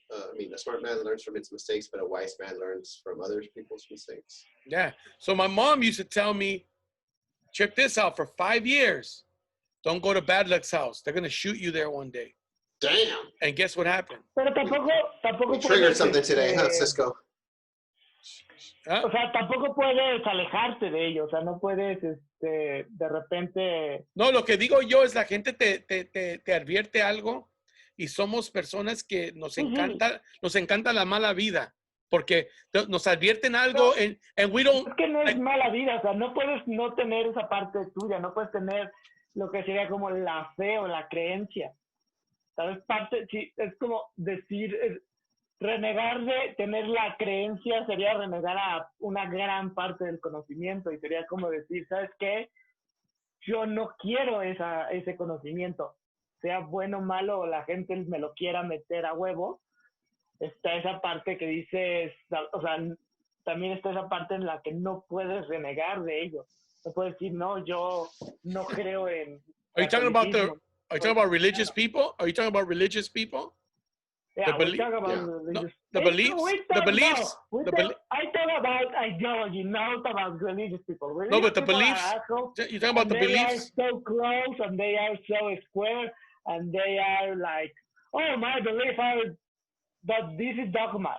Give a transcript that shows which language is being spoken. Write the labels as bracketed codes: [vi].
[en] A smart man learns from its mistakes, but a wise man learns from other people's mistakes. Yeah. So my mom used to tell me, check this out, for 5 years, don't go to Bad Luck's house. They're gonna shoot you there one day. Damn. And guess what happened? [es] Pero tampoco [en] triggered something today, huh, Cisco? ¿Ah? [es] O sea, tampoco puedes alejarte de ellos. O sea, no puedes, de repente. No, lo que digo yo es la gente te advierte algo y somos personas que nos encanta la mala vida porque nos advierten algo [en] and we don't. [es] Es que no es mala vida, o sea, no puedes no tener esa parte tuya, no puedes tener lo que sería como la fe o la creencia. ¿Sabes? Sí, es como decir, renegar de tener la creencia sería renegar a una gran parte del conocimiento y sería como decir, ¿sabes qué? Yo no quiero ese conocimiento, sea bueno o malo o la gente me lo quiera meter a huevo. Está esa parte que dices, o sea, también está esa parte en la que no puedes renegar de ello. No puedes decir, no, yo no creo en... [en] Are you talking about religious people? Are you talking about religious people? Yeah, we talk about religious. The beliefs. I talk about ideology, not about religious people. Religious no, but the people beliefs. You're talking about the beliefs. They are so close and they are so square and they are like, oh, my belief are that this is dogma.